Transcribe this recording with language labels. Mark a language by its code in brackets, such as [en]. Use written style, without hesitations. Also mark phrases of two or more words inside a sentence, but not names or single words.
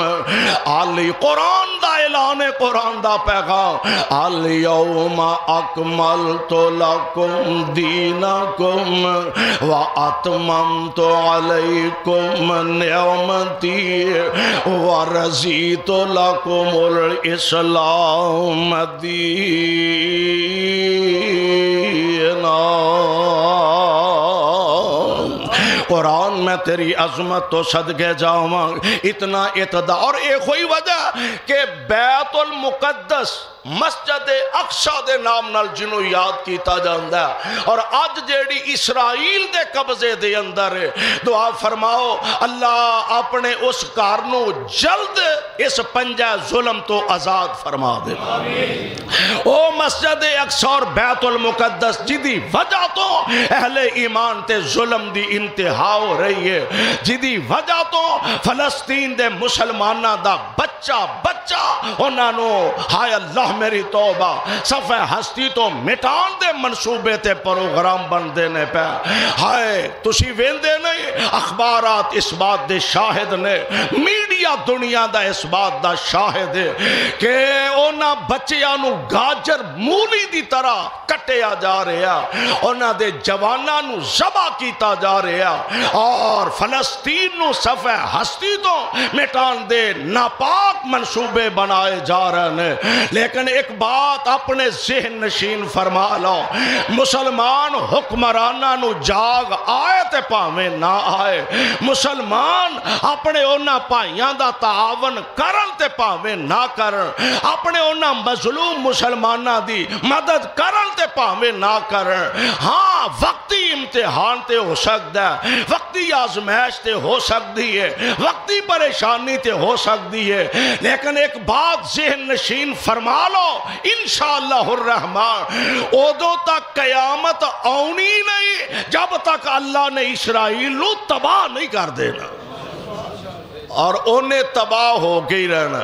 [pa] علی قرآن دا اعلان، قرآن دا پیغام، [ar] الیوم اکملت لکم دینکم واتممت علیکم نعمتی ورضیت لکم الاسلام دینا۔ [pa] قرآن میں تیری عظمت تو صدقے جاؤں، اتنا اعتداء، اور ایک ہوئی وجہ کہ بیت المقدس مسجد اقصی دے نام نال جنوں یاد کیتا جاندا ہے، اور آج جیڑی اسرائیل دے قبضے دے اندر ہے، دعا فرماؤ اللہ اپنے اس کارنوں جلد اس پنجہ ظلم تو آزاد فرما دے۔ او مسجد اقصی اور بیت المقدس جدی وجہ تو اہل ایمان تے ظلم دی انتہا ہو رہی ہے، جدی وجہ تو فلسطین دے مسلمانہ دا بچہ انہاں نو ہائے اللہ میری توبہ صفحہ ہستی تو مٹان دے منصوبے تے پروگرام بن دینے پہ، ہائے تسی ویندے نہیں، اخبارات اس بات دے شاہد نے، میڈیا دنیا دا اس بات دا شاہد ہے کہ اونا بچیاں نو گاجر مولی دی طرح کٹیا جا رہا، اونا دے جواناں نو ذبح کیتا جا رہا، اور فلسطین نو صفحہ ہستی تو مٹان دے ناپاک منصوبے بنائے جا رہے ہیں۔ لیکن لیکن ایک بات اپنے ذہن نشین فرما لو، مسلمان حکمرانہ نو جاگ آئے تے پاویں نہ آئے، مسلمان اپنے اونا پائیاں دا تعاون کرن تے پاویں نہ کرن، اپنے اونا مظلوم مسلمانہ دی مدد کرن تے پاویں نہ کرن۔ ہاں وقتی امتحان تے ہو سکتا ہے، وقتی آزمائش تے ہو سکتی ہے، وقتی پریشانی تے ہو سکتی ہے، لیکن ایک بات ذہن نشین فرما لو، [ar] انشاءاللہ الرحمن [pa] ادو تک قیامت آنی نہیں جب تک اللہ نے اسرائیل نو تباہ نہیں کر دینا، اور انہیں تباہ ہو کے ہی رہنا۔